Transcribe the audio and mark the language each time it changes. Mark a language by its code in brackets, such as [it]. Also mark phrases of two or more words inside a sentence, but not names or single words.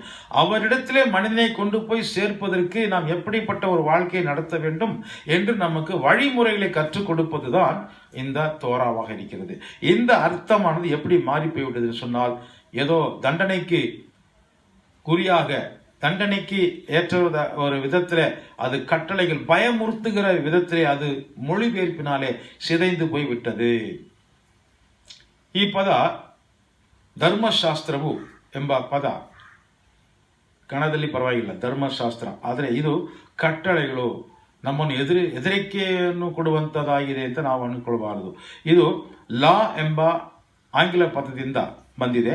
[ta] அவரிடத்திலே மனிதனை கொண்டு போய் சேர்ப்பதற்கு நாம் எப்படிப்பட்ட ஒரு வாழ்க்கையை நடத்த வேண்டும் என்று நமக்கு வழிமுறைகளை கற்றுக் கொடுப்பதுதான் இந்த தோராவாக இருக்கிறது. இந்த அர்த்தமானது எப்படி மாறி போய்விட்டது சொன்னால், ஏதோ தண்டனைக்கு குறியாக, தண்டனைக்கு ஏற்ற ஒரு விதத்திலே அது கட்டளைகள் பயமுறுத்துகிற விதத்திலே அது மொழிபெயர்ப்பினாலே சிதைந்து போய்விட்டது. [kn] ಈ ಪದ ಧರ್ಮಶಾಸ್ತ್ರವು ಎಂಬ ಪದ ಕನ್ನಡದಲ್ಲಿ ಪರವಾಗಿಲ್ಲ, ಧರ್ಮಶಾಸ್ತ್ರ. ಆದರೆ ಇದು ಕಟ್ಟಳೆಗಳು, ನಮ್ಮನ್ನು ಹೆದರಿಕೆಯನ್ನು ಕೊಡುವಂಥದ್ದಾಗಿದೆ ಅಂತ ನಾವು ಅಂದ್ಕೊಳ್ಬಾರದು. ಇದು ಲಾ ಎಂಬ ಆಂಗ್ಲ ಪದದಿಂದ ಬಂದಿದೆ.